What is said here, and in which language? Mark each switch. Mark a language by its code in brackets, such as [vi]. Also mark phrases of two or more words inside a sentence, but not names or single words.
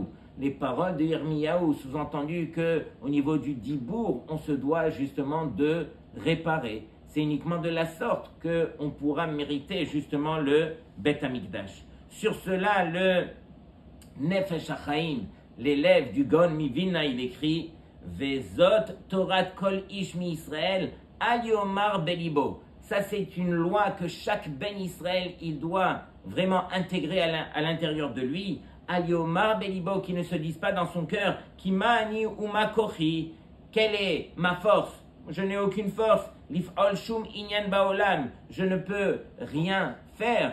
[fr] Les paroles de Yirmiyahu, sous-entendu qu'au niveau du dibour, on se doit justement de réparer. C'est uniquement de la sorte qu'on pourra mériter justement le [he] בית המקדש. [fr] Sur cela, le Nefesh HaChaim, l'élève du Gon Mivina, il écrit [he] וזאת תורת כל איש מישראל אל יאמר בלבו. [fr] Ça, c'est une loi que chaque [he] בן ישראל, [fr] il doit vraiment intégrer à l'intérieur de lui. [he] אל יאמר בלבו, [fr] qui ne se dise pas dans son cœur [he] כימני ומה כחי, [fr] quelle est ma force? Je n'ai aucune force. [he] לפעול שום ענין בעולם, [fr] je ne peux rien faire.